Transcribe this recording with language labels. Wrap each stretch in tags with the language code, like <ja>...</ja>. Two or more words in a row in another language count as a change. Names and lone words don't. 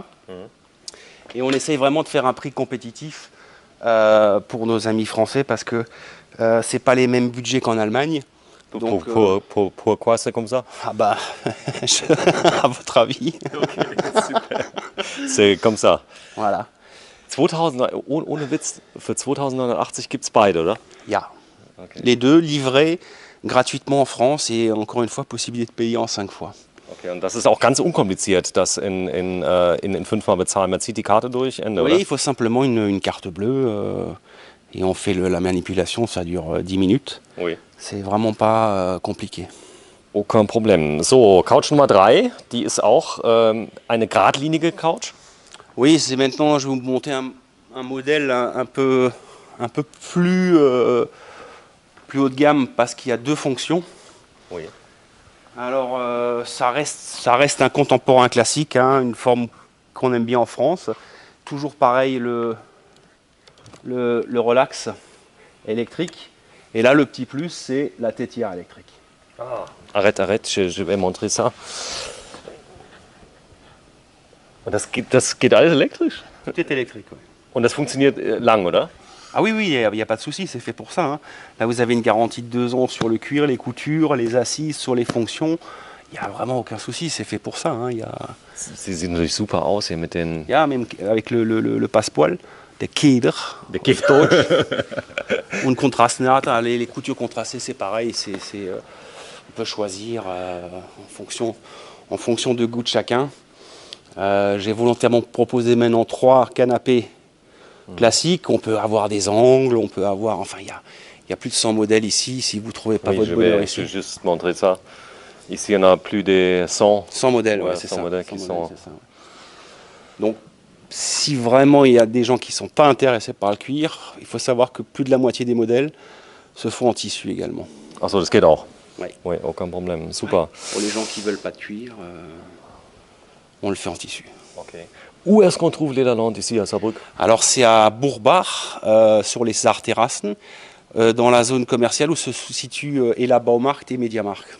<fr>Et on essaye vraiment de faire un prix compétitif pour nos amis français parce que c'est pas les mêmes budgets qu'en Allemagne. Donc, pourquoi c'est comme ça? Ah bah, à votre avis. Okay, super. C'est comme ça. Voilà.</fr> <de>2000, ohne Witz, für 2980 gibt es beide, oder? Ja. Okay.</de> <fr>Les deux livrés gratuitement en France et encore une fois, possibilité de payer en 5 fois.</fr> <de>Okay, und das ist auch ganz unkompliziert, das in 5-mal bezahlen. Man zieht die Karte durch, Ende,</de> <fr>Oui,</fr> <de>oder?</de> <fr>il faut simplement une carte bleue et on fait la manipulation, ça dure 10 minutes. Oui. C'est vraiment pas compliqué. Aucun Problem.</fr> <de>So, Couch Nummer 3, die ist auch eine geradlinige Couch.</de> <fr>Oui, c'est maintenant, je vais vous montrer un modèle un peu plus haut de gamme parce qu'il y a 2 fonctions. Oui. Alors, ça reste un contemporain classique, hein, une forme qu'on aime bien en France. Toujours pareil, le relax électrique. Et là, le petit plus, c'est la tétière électrique. Ah. Arrête, je vais montrer ça.</fr> <de>Und das geht alles elektrisch?</de> <fr>Tout est électrique, oui.</fr> <de>Und das funktioniert lang, oder?</de> <fr>Ah oui, il n'y a pas de souci, c'est fait pour ça. Hein. Là, vous avez une garantie de 2 ans sur le cuir, les coutures, les assises, sur les fonctions. Il n'y a vraiment aucun souci, c'est fait pour ça. Hein.</fr> <de>Sie sehen natürlich super aus hier mit den... Ja,</de> <fr>même avec le passepoil, des Keder. Des Giftdeutsch. On contraste, les coutures contrastées, c'est pareil. On peut choisir en fonction de goût de chacun. J'ai volontairement proposé maintenant 3 canapés classiques. On peut avoir des angles, on peut avoir... Enfin, il y a plus de 100 modèles ici. Si vous ne trouvez pas votre bonheur ici. Je vais juste montrer ça. Ici, on a plus de 100. 100 modèles, Ouais, ouais, c'est 100 ça. modèles 100 qui modèles, sont- c'est ça, ouais. Donc, si vraiment il y a des gens qui ne sont pas intéressés par le cuir, il faut savoir que plus de la moitié des modèles se font en tissu également.</fr> <de>Achso, das geht auch.</de> <fr>Ouais. Oui, aucun problème. Super. Pour les gens qui ne veulent pas de cuir, on le fait en tissu. Ok. Où est-ce qu'on trouve Lederland ici à Saarbrück? Alors c'est à Bourbach, sur les Saarterrassen, dans la zone commerciale où se situent Ela Baumarkt et Mediamarkt.</fr>